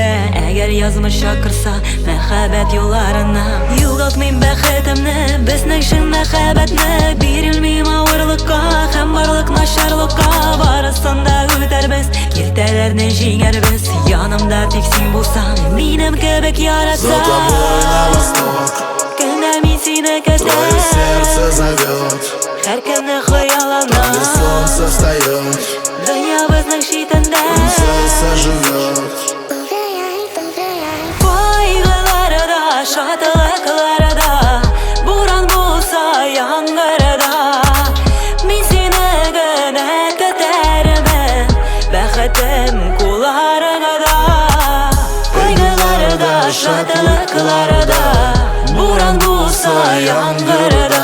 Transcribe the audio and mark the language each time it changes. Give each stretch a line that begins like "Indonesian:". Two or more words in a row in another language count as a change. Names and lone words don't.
Tatar: Әгәр язмыш чакырса мәхәббәт юлларына, югалтмыйм бәхетемне, безнең шин мәхәббәтне. Бирелмим авырлыкка һәм барлык начарлыкка. Барысын да үтәрбез, киртәләрне җиңәрбез. Янымда тик син булсаң, минем кебек
Russian: За
Tatar: яратсаң.
Russian: тобой на восток,
Tatar: Көнә мин сине
Russian: твое
Tatar: көтәм,
Russian: сердце зовет,
Tatar: һәркемне хыяллана.
Russian: там, где солнце встает,
Tatar: Дөньябызның читендә
Russian: принцесса живет.
Tatar: кайгыларда, шатлыкларда, буран булса яңгырда. Мин сине генә көтәрмен, бәхетем кулларыңда. Кайгыларда, шатлыкларда, буран булса яңгырда.